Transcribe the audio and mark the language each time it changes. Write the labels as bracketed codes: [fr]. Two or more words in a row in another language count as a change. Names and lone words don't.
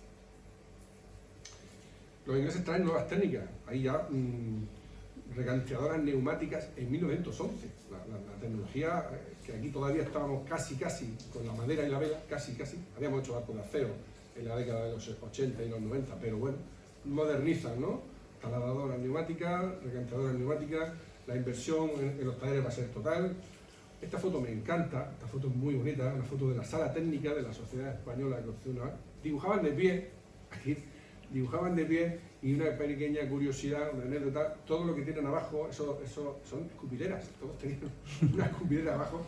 [es] Los ingleses traen nuevas técnicas, ahí ya regancheadoras neumáticas en 1911. La tecnología, que aquí todavía estábamos casi con la madera y la vela, casi, habíamos hecho barcos de acero en la década de los 80 y los 90, pero bueno, modernizan, ¿no? Taladradoras neumáticas, regancheadoras neumáticas, La inversión en los talleres va a ser total. Esta foto me encanta, esta foto es muy bonita, una foto de la sala técnica de la Sociedad Española de Construcción Naval. Dibujaban de pie, aquí, dibujaban de pie, y una pequeña curiosidad, una anécdota, todo lo que tienen abajo, eso son escupideras, todos tenían una escupidera abajo.